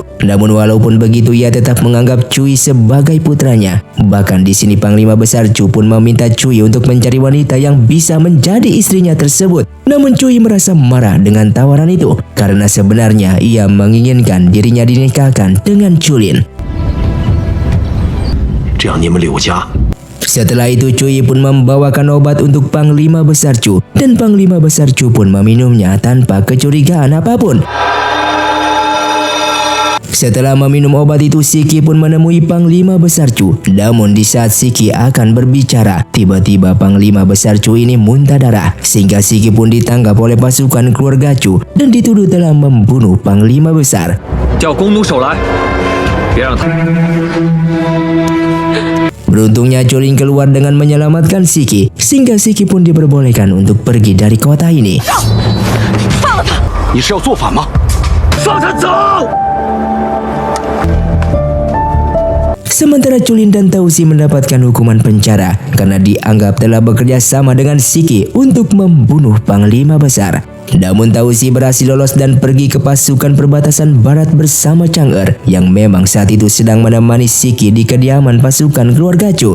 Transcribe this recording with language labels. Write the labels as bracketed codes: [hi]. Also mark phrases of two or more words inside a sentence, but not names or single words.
[id] Namun walaupun begitu ia tetap menganggap Cui sebagai putranya. Bahkan di sini Panglima Besar Cu pun meminta Cui untuk mencari wanita yang bisa menjadi istrinya tersebut. Namun Cui merasa marah dengan tawaran itu karena sebenarnya ia menginginkan dirinya dinikahkan dengan Culin. [zh] 这样你们柳家 [id] Setelah itu Cui pun membawakan obat untuk Panglima Besar Cu dan Panglima Besar Cu pun meminumnya tanpa kecurigaan apapun. Setelah meminum obat itu, Siki pun menemui Panglima Besar Cu. Namun di saat Siki akan berbicara, tiba-tiba Panglima Besar Cu ini muntah darah, sehingga Siki pun ditangkap oleh pasukan keluarga Cu dan dituduh telah membunuh Panglima Besar. [zh] 叫弓弩手来，别让他。 [id] Beruntungnya Culin keluar dengan menyelamatkan Siki, sehingga Siki pun diperbolehkan untuk pergi dari kota ini. [zh] 你是要做反吗？放他走！ [id] Sementara Culin dan Tausi mendapatkan hukuman penjara karena dianggap telah bekerja sama dengan Siki untuk membunuh Panglima Besar. Namun Tausi berhasil lolos dan pergi ke pasukan perbatasan barat bersama Chang'er yang memang saat itu sedang menemani Siki di kediaman pasukan keluarga Cu.